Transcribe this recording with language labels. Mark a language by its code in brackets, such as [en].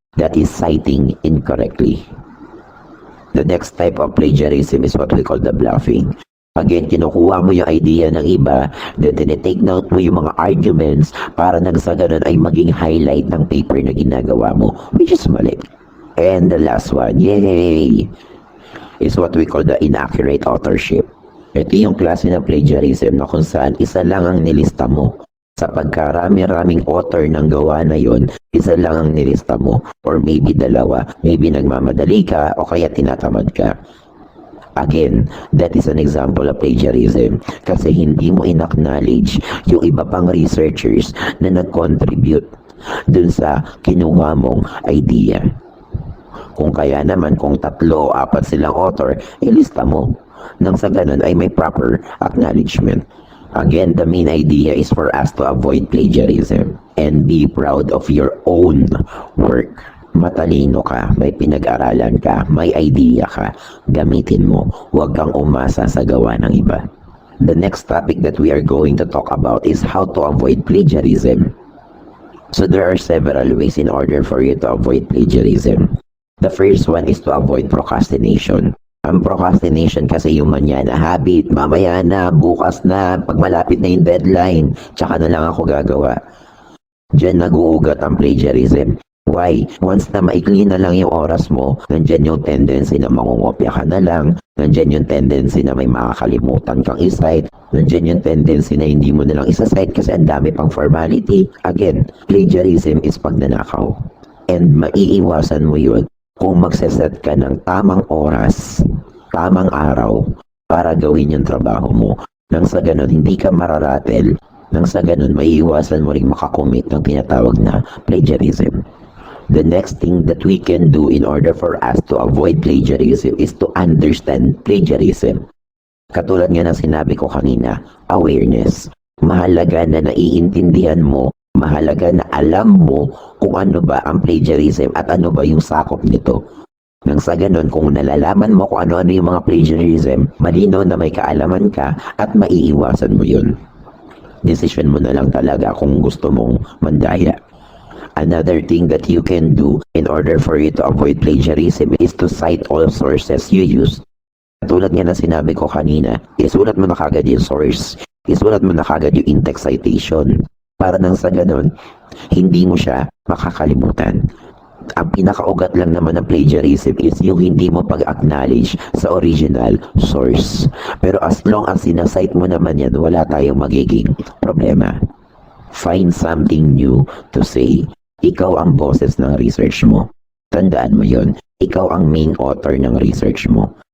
[en] That is citing incorrectly. The next type of plagiarism is what we call the bluffing. [tl] Again, kinukuha mo yung idea ng iba, then tinitake note mo yung mga arguments para nang sa ganun ay maging highlight ng paper na ginagawa mo, which is mali. [en] And the last one, yay, is what we call the inaccurate authorship. [tl] Ito yung klase ng plagiarism na kung saan isa lang ang nilista mo. Sa pagkarami-raming author ng gawa na yon, isa lang ang nilista mo. Or maybe dalawa. Maybe nagmamadali ka o kaya tinatamad ka. [en] Again, that is an example of plagiarism. [tl] Kasi hindi mo in-acknowledge yung iba pang researchers na nag-contribute dun sa kinuha mong idea. Kung kaya naman, kung 3 o 4 silang author, ilista mo. Nang sa ganun ay may proper acknowledgement. [en] Again, the main idea is for us to avoid plagiarism and be proud of your own work. [tl] Matalino ka, may pinag-aralan ka, may idea ka, gamitin mo, huwag kang umasa sa gawa ng iba. [en] The next topic that we are going to talk about is how to avoid plagiarism. So there are several ways in order for you to avoid plagiarism. The first one is to avoid procrastination. [tl] Ang procrastination kasi yung manyan na habit, mamaya na, bukas na, pag malapit na yung deadline, tsaka na lang ako gagawa. Diyan nag-uugat ang plagiarism. Why? Once na maikli na lang yung oras mo, nandyan yung tendency na mangungopya ka na lang, nandyan yung tendency na may makakalimutan kang isite, nandyan yung tendency na hindi mo na lang isasite kasi ang dami pang formality. Again, plagiarism is pagnanakaw. And maiiwasan mo yun kung magseset ka ng tamang oras, tamang araw para gawin yung trabaho mo. Nang sa ganun, hindi ka mararatel. Nang sa ganun, maiiwasan mo rin makakommit ng tinatawag na plagiarism. [en] The next thing that we can do in order for us to avoid plagiarism is to understand plagiarism. [tl] Katulad nga ng sinabi ko kanina, awareness. Mahalaga na naiintindihan mo, mahalaga na alam mo kung ano ba ang plagiarism at ano ba yung sakop nito. Nang sa ganun, kung nalalaman mo kung ano-ano yung mga plagiarism, malinaw na may kaalaman ka at maiiwasan mo yun. Decision mo na lang talaga kung gusto mong mandaya. [en] Another thing that you can do in order for you to avoid plagiarism is to cite all sources you use. [tl] Tulad nga na sinabi ko kanina, isulat mo na kagad yung source, isulat mo na kagad yung in-text citation. Para nang sa ganun, hindi mo siya makakalimutan. Ang pinakaugat lang naman ng plagiarism is yung hindi mo pag-acknowledge sa original source. Pero as long as sinasite mo naman yan, wala tayong magiging problema. [en] Find something new to say. [tl] Ikaw ang boses ng research mo. Tandaan mo yon. Ikaw ang main author ng research mo.